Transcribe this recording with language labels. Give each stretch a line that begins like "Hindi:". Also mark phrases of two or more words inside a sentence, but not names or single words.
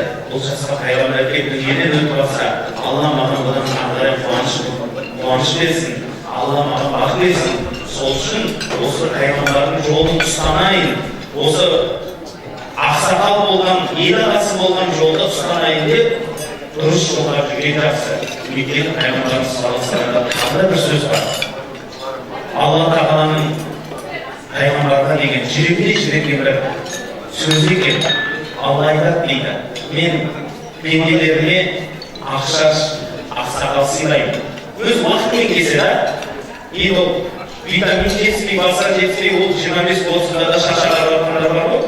Kazakh: Бұл жасқа пайғамбар келіп дүниеден өтіп қалса, Алла маған бұдан ары қарай қуаныш берсін, Алла маған бақ берсін. Сол үшін осы пайғамбардың жолын ұстанайын, осы ақсақал болған, ел ағасы болған жолды ұстанайын деп, дұрыс жолға жүрген жақсы. Өйткені пайғамбарымыз
Arabic: صلى الله عليه وسلم
Kazakh: тағы бір сөз бар. Алла тағаланың пайғамбарға деген жүрекке бір сөз екен. Алла айтады дейді, мен пенделеріме ақсақал сыйлаймын. Өз уақытымен келсе да, енді ол витамин жетіспей, басқа жетіспей, ол 25-30-да да шаршаған адамдар бар ғой?